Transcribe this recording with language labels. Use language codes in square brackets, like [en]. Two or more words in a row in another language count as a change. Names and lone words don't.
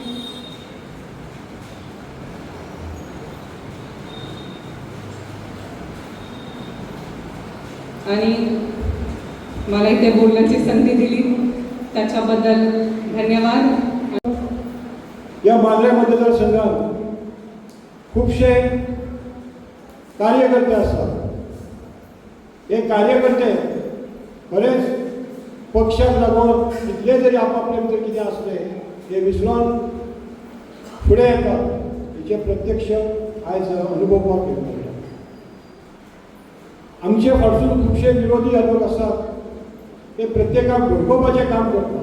[mr] आणि मला इथे बोलण्याची संधी दिली त्याच्याबद्दल धन्यवाद. या मांजरे मतदारसंघात खूपशे कार्यकर्ते असतात. [kok] हे कार्यकर्ते खरेच पक्षाक लागून कितले जरी आपापले भितर कितें असले हे विसरून फुडें येतात हेचे प्रत्यक्ष आयज अनुभवपाक मेळटा. आमचे फाटसून खुबशे विरोधी लोक असतात ते प्रत्येकाक घडोवपाचें काम करतात.